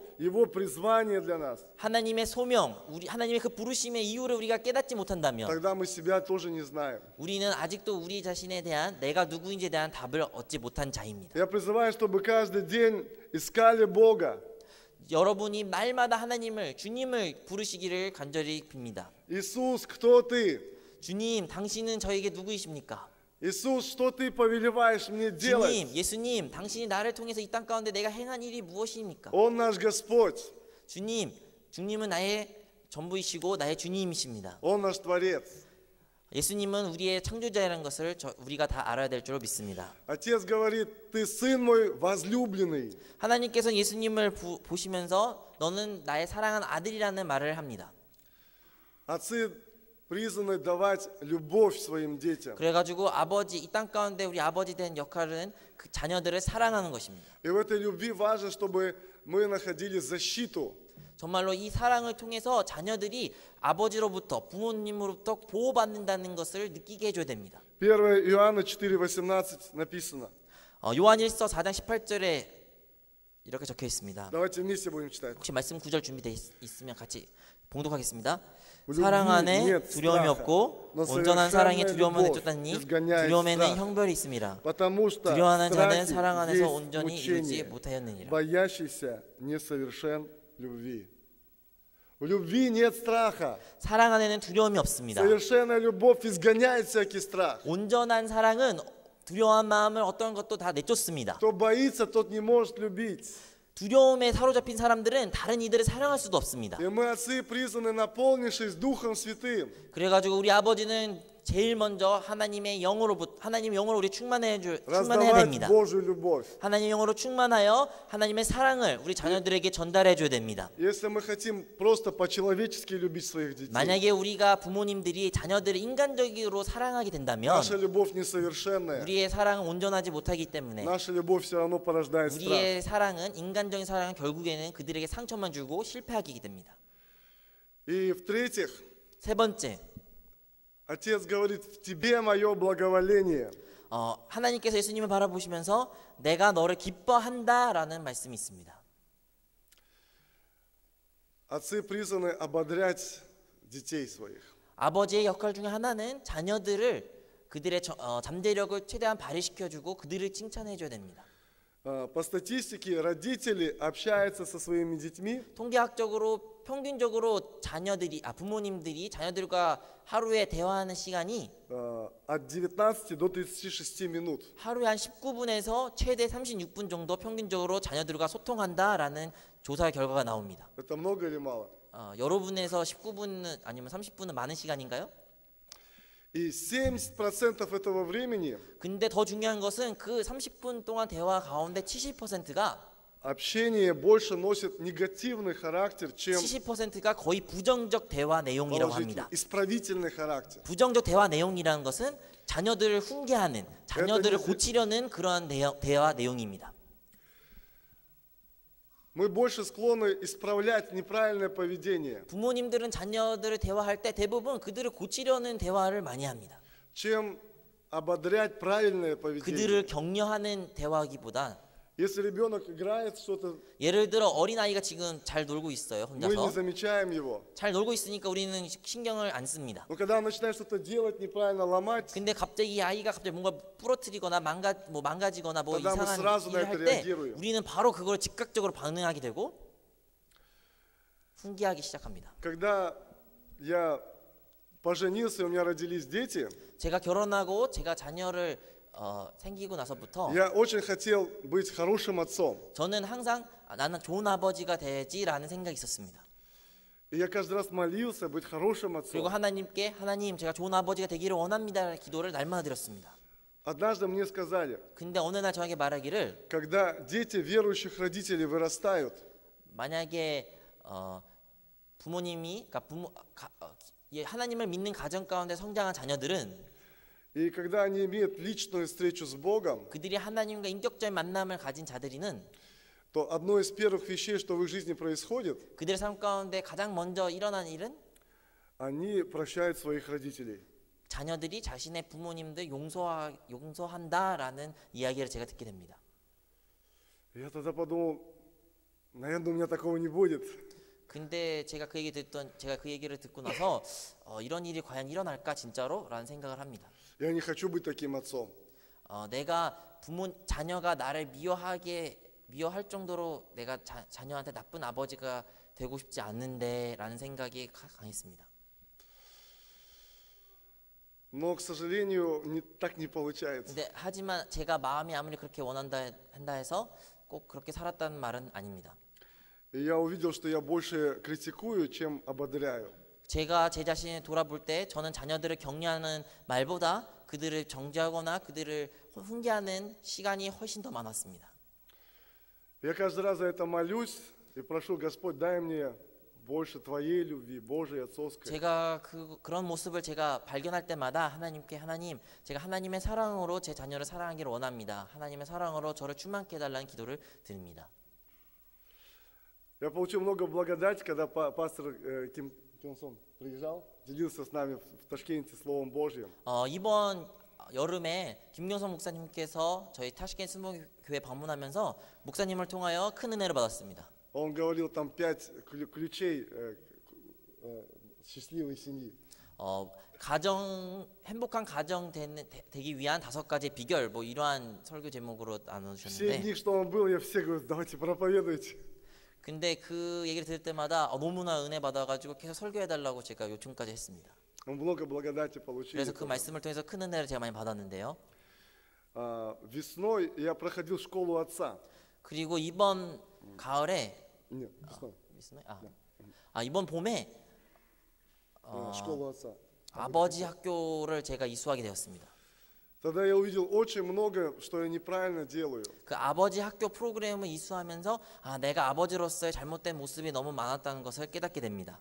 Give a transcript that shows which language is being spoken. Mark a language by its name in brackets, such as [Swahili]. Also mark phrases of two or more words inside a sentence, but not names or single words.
[Russian] Его призвание для нас, [Korean] 하나님의 소명, 하나님의 그 부르심의 이유를 우리가 깨닫지 못한다면 [Russian] тогда мы себя тоже не знаем. [Korean] 우리는 아직도 우리 자신에 대한 내가 누구인지에 대한 답을 얻지 못한 자입니다. [Russian] Я призываю, чтобы каждый день искали Бога. [Korean] 여러분이 날마다 하나님을 주님을 부르시기를 간절히 빕니다. [Russian] Иисус, кто ты? [Korean] 주님, 당신은 저에게 누구이십니까? [Russian] Иисус, что ты повелеваешь мне делать? [Korean] 주님, 예수님, 당신이 나를 통해서 이 땅 가운데 내가 행한 일이 무엇입니까? [Russian] Он наш Господь, [Korean] 주님, 주님은 나의 전부이시고 나의 주님이십니다. [Russian] Он наш Творец. [Korean] 예수님은 우리의 창조자라는 것을 우리가 다 알아야 될 줄로 믿습니다. [Russian] Отец говорит, ты сын мой возлюбленный. [Korean] 하나님께서 예수님을 보시면서 너는 나의 사랑한 아들이라는 말을 합니다. [Russian] Отцы призваны давать любовь своим детям. [Korean] 그래가지고 아버지, 이 땅 가운데 우리 아버지 된 역할은 그 자녀들을 사랑하는 것입니다. [Russian] И в этой любви важно, чтобы мы находили защиту. [Korean] 정말로 이 사랑을 통해서 자녀들이 아버지로부터 부모님으로부터 보호받는다는 것을 느끼게 해줘야 됩니다. [Russian] 1 Иоанна 4:18 написано. [Korean] 요한일서 4장 18절에 이렇게 적혀 있습니다. [Russian] Давайте вместе будем читать. [Korean] 혹시 말씀 구절 준비되어 있으면 같이 봉독하겠습니다. [Russian] любви [Korean] 사랑 안에 [Russian] нет [Korean] 두려움이 [Russian] страха, [Korean] 없고 [Russian] но [Korean] 온전한 사랑이 [Russian] совершенная [Korean] 두려움을 [Russian] любовь [Korean] 내쫓다니 [Russian] изгоняет [Korean] 두려움에는 [Russian] страх. [Korean] 형벌이 있음이라. [Russian] Потому что [Korean] 두려워하는 자는 [Russian] страхе [Korean] 사랑 안에서 [Russian] есть [Korean] 온전히 이루지 [Russian] мучение, [Korean] 못하였느니라. [Russian] боящийся несовершен любви. В любви нет страха. [Korean] 사랑 안에는 두려움이 없습니다. [Russian] Совершенная любовь изгоняет всякий страх. [Korean] 온전한 사랑은 두려워한 마음을 어떤 것도 다 내쫓습니다. [Russian] Кто боится, тот не может любить. [Korean] 두려움에 사로잡힌 사람들은 다른 이들을 사랑할 수도 없습니다. [Russian] И мы, отцы, призваны, наполнившись Духом Святым, [Korean] 그래가지고 우리 아버지는 제일 먼저 하나님의 영으로 우리 충만해야 [Russian] раздавать [Korean] 됩니다. [Russian] Божью любовь. [Korean] 하나님의 영으로 충만하여 하나님의 사랑을 우리 자녀들에게 전달해 줘야 됩니다. [Russian] Если мы хотим просто по-человечески любить своих детей, [Korean] 만약에 우리가 부모님들이 자녀들을 인간적으로 사랑하게 된다면 [Russian] наша любовь несовершенная, [Korean] 우리의 사랑은 온전하지 못하기 때문에 [Russian] наша любовь все равно порождает страх. [Korean] 우리의 사랑은 인간적인 사랑은 결국에는 그들에게 상처만 주고 실패하게 됩니다. [Russian] И в-третьих, [Korean] 세 번째, [Russian] Отец говорит, в тебе мое благоволение. [Korean] 하나님께서 예수님을 바라보시면서 내가 너를 기뻐한다라는 말씀이 있습니다. [Russian] Отцы призваны ободрять детей своих. [Korean] 아버지의 역할 중에 하나는 자녀들을 그들의 잠재력을 최대한 발휘시켜주고 그들을 칭찬해줘야 됩니다. [Russian] По статистике родители общаются со своими детьми [Korean] 통계학적으로 평균적으로 부모님들이 자녀들과 하루에 대화하는 시간이 [Russian] от 19 до 36 минут. [Korean] 하루에 한 19분에서 최대 36분 정도 평균적으로 자녀들과 소통한다라는 조사 결과가 나옵니다. [Russian] Это много или мало? [Korean] 여러분에서 19분은 아니면 30분은 많은 시간인가요? [Russian] И 70% этого времени [Korean] 근데 더 중요한 것은 그 30분 동안 대화 가운데 70%가 [Russian] общение больше носит негативный характер, чем [Korean] 70%가 거의 부정적 대화 내용이라고 [Russian] положительный, [Korean] 합니다. [Russian] исправительный характер. [Korean] 부정적 대화 내용이라는 것은 자녀들을 훈계하는, 자녀들을 고치려는 그러한 대화 내용입니다. [Russian] Мы больше склонны исправлять неправильное поведение, [Korean] 부모님들은 자녀들을 대화할 때 대부분 그들을 고치려는 대화를 많이 합니다. [Russian] чем ободрять правильное поведение. [Korean] 그들을 격려하는 대화기보다 [Russian] Если ребенок играет что-то, [Korean] 예를 들어 어린아이가 지금 잘 놀고 있어요. [Russian] мы не [Korean] 혼자서 [Russian] замечаем его. [Korean] 잘 놀고 있으니까 우리는 신경을 안 씁니다. [Russian] Но когда он начинает что-то делать неправильно, ломать, [Korean] 근데 갑자기 이 아이가 갑자기 뭔가 부러뜨리거나 망가지거나 뭐 [Russian] тогда мы [Korean] 이상한 [Russian] сразу на [Korean] 일을 [Russian] это [Korean] 할 때 [Russian] реагируем. [Korean] 우리는 바로 그걸 즉각적으로 반응하게 되고 훈계하기 시작합니다. [Russian] Когда я поженился, у меня родились дети, [Korean] 제가 결혼하고 제가 자녀를 생기고 나서부터 [Russian] я очень хотел быть хорошим отцом. [Korean] 저는 항상 나는 좋은 아버지가 되지라는 생각이 있었습니다. [Russian] И я каждый раз молился быть хорошим [Korean] 그리고 [Russian] отцом. [Korean] 하나님께 하나님 제가 좋은 아버지가 되기를 원합니다 기도를 날마다 드렸습니다. [Russian] Однажды мне сказали, [Korean] 근데 어느 날 저에게 말하기를 [Russian] когда дети верующих родителей вырастают, [Korean] 만약에 부모님이 하나님을 믿는 가정 가운데 성장한 자녀들은 [Russian] и когда они имеют личную встречу с Богом, [Korean] 그들이 하나님과 인격적인 만남을 가진 자들이는 [Russian] то одно из первых вещей, что в их жизни происходит, [Korean] 그들의 삶 가운데 가장 먼저 일어난 일은 [Russian] они прощают своих родителей. [Korean] 자녀들이 자신의 부모님들 용서한다라는 이야기를 제가 듣게 됩니다. [Russian] Я тогда подумал, наверное, у меня такого не будет. [Korean] 근데 제가 그 얘기를 듣고 나서 이런 일이 과연 일어날까 진짜로?라는 생각을 합니다. [Russian] Я не хочу быть таким отцом. [Korean] 내가 자녀가 나를 미워할 정도로 내가 자녀한테 나쁜 아버지가 되고 싶지 않는데라는 생각이 강했습니다. [Russian] Но, к сожалению, так не получается. [Korean] 근데 하지만 제가 마음이 아무리 그렇게 한다 해서 꼭 그렇게 살았다는 말은 아닙니다. [Russian] И я увидел, что я больше критикую, чем ободряю. [Korean] 제가 제 자신을 돌아볼 때 저는 자녀들을 격려하는 말보다 그들을 정죄하거나 그들을 훈계하는 시간이 훨씬 더 많았습니다. [Russian] Я каждый раз за это молюсь и прошу, Господь, дай мне больше Твоей любви, Божией, отцовской. [Korean] 제가 그런 모습을 제가 발견할 때마다 하나님께 제가 하나님의 사랑으로 제 자녀를 사랑하기를 원합니다. 하나님의 사랑으로 저를 충만케 해달라는 기도를 드립니다. [Russian] Я получил много благодати, когда пастор Ким Сон приезжал, делился с нами в Ташкенте Словом Божьим. [Korean] 이번 여름에 김경선 목사님께서 저희 타시켄트 스모교회 방문하면서 목사님을 통하여 큰 은혜를 받았습니다. [Russian] Он говорил там 5 ключей счастливой семьи. [Korean] 행복한 가정 되기 위한 5가지 비결 뭐 이러한 설교 제목으로 [Russian] Все [Korean] 나눠주셨는데 [Russian] дни, что он был, я все говорю, давайте проповедуйте. [Korean] 근데 그 얘기를 들을 때마다 너무나 은혜 받아가지고 계속 설교해달라고 제가 요청까지 했습니다. [Russian] Мы много благодати получили. [Korean] 그래서 그 말씀을 통해서 큰 은혜를 제가 많이 받았는데요. [Russian] Весной я проходил школу отца. [Korean] 그리고 이번 가을에 [Russian] Нет, весной. [Korean] 이번 봄에 [Russian] Школу отца. [Korean] 아버지 학교를 제가 이수하게 되었습니다. [Russian] Тогда я увидел очень много, что я неправильно делаю. [Korean] 그 아버지 학교 프로그램을 이수하면서 내가 아버지로서의 잘못된 모습이 너무 많았다는 것을 깨닫게 됩니다.